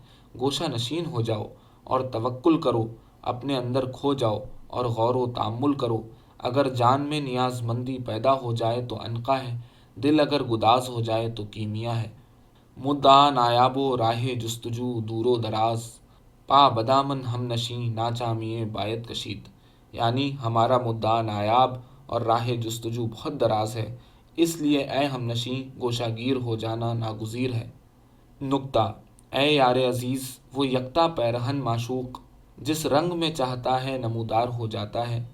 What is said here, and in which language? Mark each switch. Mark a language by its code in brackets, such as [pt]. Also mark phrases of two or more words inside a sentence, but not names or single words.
[ur] گوشہ نشین ہو جاؤ اور توکل کرو، اپنے اندر کھو جاؤ اور غور و تأمل کرو۔ اگر جان میں نیاز مندی پیدا ہو جائے تو عنقا ہے، دل اگر گداز ہو جائے تو کیمیا ہے۔ [fa] مدعا نایاب و راہ جستجو دور و دراز، پا بدامن ہم نشیں ناچامیے باید کشید۔ [ur] یعنی ہمارا مدعا نایاب اور راہ جستجو بہت دراز ہے، اس لیے اے ہم نشیں گوشہ گیر ہو جانا ناگزیر ہے۔ نکتہ اے یار عزیز، وہ یکتا پیرہن معشوق جس رنگ میں چاہتا ہے نمودار ہو جاتا ہے۔